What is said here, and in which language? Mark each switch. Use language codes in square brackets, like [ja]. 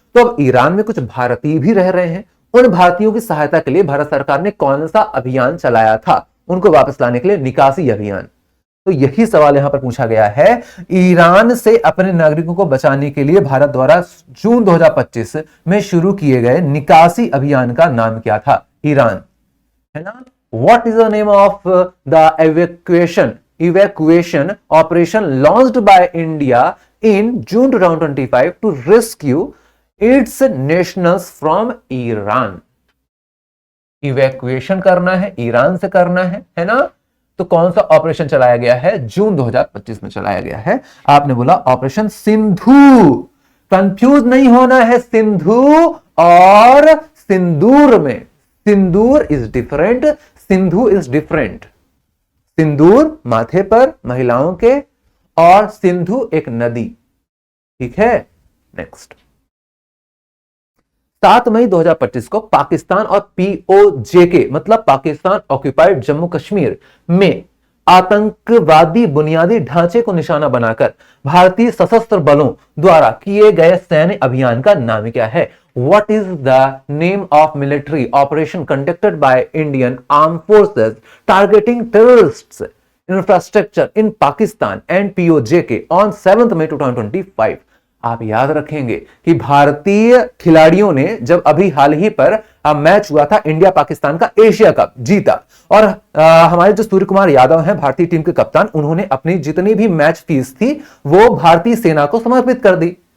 [hi] तो अब ईरान में कुछ भारतीय भी रह रहे हैं, उन भारतीयों की सहायता के लिए भारत सरकार ने कौन सा अभियान चलाया था उनको वापस लाने के लिए? निकासी अभियान। तो यही सवाल यहां पर पूछा गया है। ईरान से अपने नागरिकों को बचाने के लिए भारत द्वारा जून 2025 में शुरू किए गए निकासी अभियान का नाम क्या था? ईरान, है ना। [en] What is the name of the evacuation operation launched by India in June 2025 to rescue its nationals from Iran. [hi] Evacuation करना है, ईरान से करना है ना? तो कौन सा ऑपरेशन चलाया गया है? जून 2025 में चलाया गया है। आपने बोला ऑपरेशन सिंधु। कंफ्यूज नहीं होना है सिंधु और सिंदूर में। सिंदूर [en] is different, [hi] Sindhu is different. सिंदूर माथे पर महिलाओं के और सिंधु एक नदी। ठीक है, नेक्स्ट। 7 मई 2025 को पाकिस्तान और पीओजेके मतलब पाकिस्तान ऑक्यूपाइड जम्मू कश्मीर में आतंकवादी बुनियादी ढांचे को निशाना बनाकर भारतीय सशस्त्र बलों द्वारा किए गए सैन्य अभियान का नाम क्या है? [en] What is the name of military operation conducted by Indian Armed Forces targeting terrorists infrastructure in Pakistan and POJK on 7th May 2025? [hi] आप याद रखेंगे कि भारतीय खिलाड़ियों ने जब अभी हाल ही पर मैच हुआ था इंडिया पाकिस्तान का, एशिया कप जीता, और हमारे जो सूर्य कुमार यादव हैं भारतीय टीम के कप्तान, उन्होंने अपनी जितनी भी मैच फीस थी वो भारतीय सेना को समर्पित कर दी।